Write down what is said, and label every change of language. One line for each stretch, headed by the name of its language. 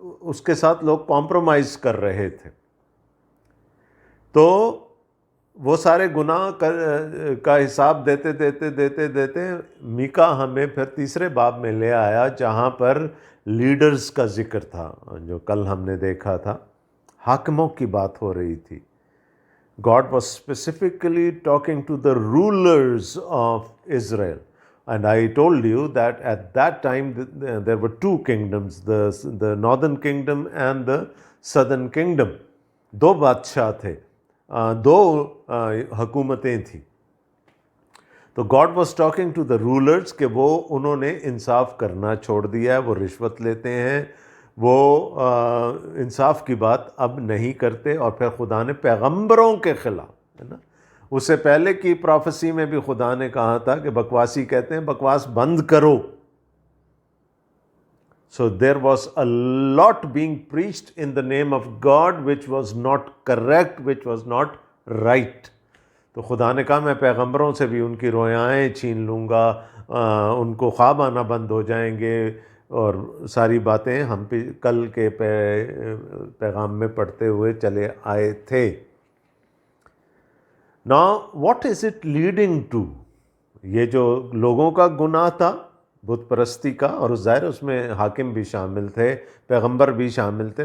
Urdu: اس کے ساتھ لوگ کمپرومائز کر رہے تھے. تو وہ سارے گناہ کا حساب دیتے دیتے دیتے دیتے میکا ہمیں پھر تیسرے باب میں لے آیا جہاں پر لیڈرز کا ذکر تھا, جو کل ہم نے دیکھا تھا. حاکموں کی بات ہو رہی تھی.
English: God was specifically talking to the rulers of Israel. And I told you that at that time there were two kingdoms, the northern kingdom and the southern kingdom.
Urdu: دو بادشاہ تھے, دو حکومتیں تھیں. تو
English: God was talking to the rulers
Urdu: کہ وہ انہوں نے انصاف کرنا چھوڑ دیا ہے, وہ رشوت لیتے ہیں, وہ انصاف کی بات اب نہیں کرتے. اور پھر خدا نے پیغمبروں کے خلاف, ہے نا, اس سے پہلے کی پروفیسی میں بھی خدا نے کہا تھا کہ بکواسی کہتے ہیں, بکواس بند کرو.
English: So there was a lot being preached in the name of God which was not correct, which was not right.
Urdu: تو خدا نے کہا میں پیغمبروں سے بھی ان کی رویائیں چھین لوں گا, ان کو خواب آنا بند ہو جائیں گے, اور ساری باتیں ہم کل کے پیغام میں پڑھتے ہوئے چلے آئے تھے.
English: Now what is it leading to؟
Urdu: یہ جو لوگوں کا گناہ تھا بت پرستی کا, اور ظاہر اس میں حاکم بھی شامل تھے, پیغمبر بھی شامل تھے.